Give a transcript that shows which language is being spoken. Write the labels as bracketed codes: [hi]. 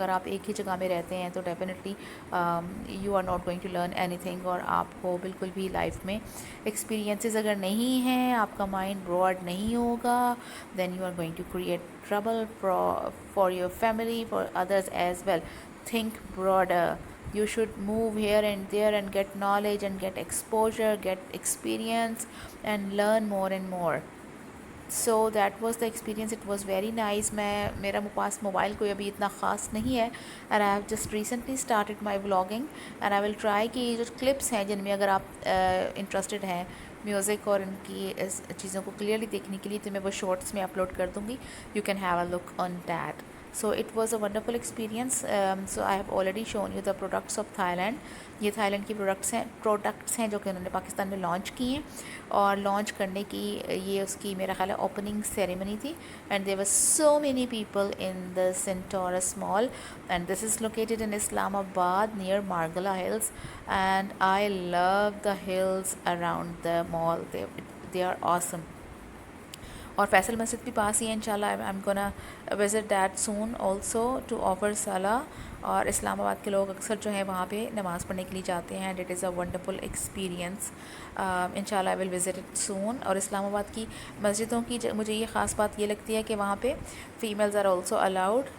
[ur] اگر آپ ایک ہی جگہ میں رہتے ہیں تو [en] definitely you are not going to learn anything, [ur] اور آپ کو بالکل بھی لائف میں ایکسپیرینسز اگر نہیں ہیں, آپ کا مائنڈ براڈ نہیں ہوگا, [en] then you are going to create trouble for your family, for others as well. Think broader. You should move here and there and get knowledge and get exposure, get experience and learn more and more. So that was the experience. It was very nice. [ur] میرا پاس mobile کوئی ابھی اتنا خاص نہیں ہے, [en] and I have just recently started my vlogging, and I will try [ur] کہ جو clips ہیں جن میں اگر آپ انٹرسٹڈ ہیں میوزک اور ان کی چیزوں کو کلیئرلی دیکھنے کے لیے, تو میں وہ شارٹس میں اپلوڈ کر دوں گی. [en] You can have a look on that. So it was a wonderful experience. So I have already shown you the products of Thailand. [ur] یہ تھائی لینڈ کی پروڈکٹس ہیں جو کہ انہوں نے پاکستان میں لانچ کی ہیں, اور لانچ کرنے کی یہ اس کی میرا خیال ہے اوپننگ سیریمنی تھی. [en] And there were so many people in the Centaurus mall, and this is located in Islamabad near Margalla hills, and I love the hills around the mall. They are awesome. [ur] اور فیصل مسجد بھی پاس ہی ہے, [en] انشاءاللہ I'm gonna visit that soon also to offer salah. [ur] اور اسلام آباد کے لوگ اکثر جو ہیں وہاں پہ نماز پڑھنے کے لیے جاتے ہیں, [en] and it is a wonderful experience. انشاءاللہ I will visit it soon. [ur] اور اسلام آباد کی مسجدوں کی مجھے یہ خاص بات یہ لگتی ہے کہ وہاں پہ [en] females are also allowed.